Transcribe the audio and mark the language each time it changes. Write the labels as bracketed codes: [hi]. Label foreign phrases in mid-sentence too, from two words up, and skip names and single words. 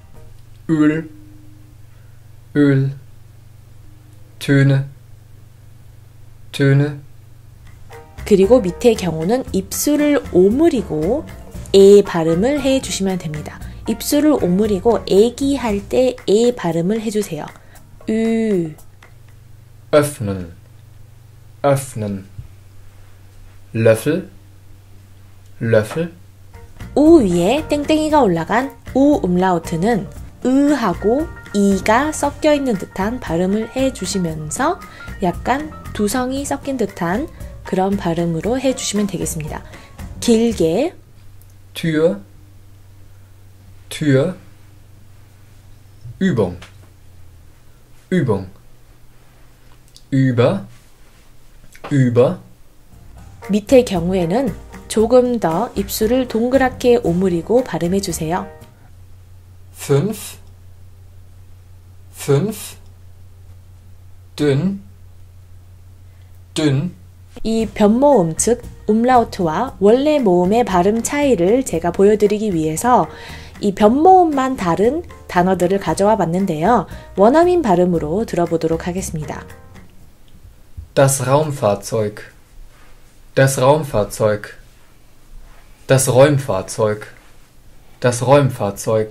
[de] Öl, Öl. Töne, Töne. [ko] 그리고 밑의 경우는 입술을 오므리고 에 발음을 해주시면 됩니다. 입술을 오므리고 애기할 때 에 발음을 해주세요. [de] Öffnen, öffnen. Löffel, Löffel. [ko] 우 위에 땡땡이가 올라간 우 umlaut는 으하고 이가 섞여 있는 듯한 발음을 해주시면서 약간 두성이 섞인 듯한 그런 발음으로 해주시면 되겠습니다. 길게 [de] Tür, Tür. Übung, Übung. Über, über, [ko] 밑의 경우에는 조금 더 입술을 동그랗게 오므리고 발음해 주세요. [de] fünf, fünf, dünn, dünn, [ko] 이 변모음 즉 umlaut와 원래 모음의 발음 차이를 제가 보여드리기 위해서 이 변모음만 다른 단어들을 가져와 봤는데요. 원어민 발음으로 들어보도록 하겠습니다. [de] das Raumfahrzeug, das Raumfahrzeug, das Räumfahrzeug, das Räumfahrzeug.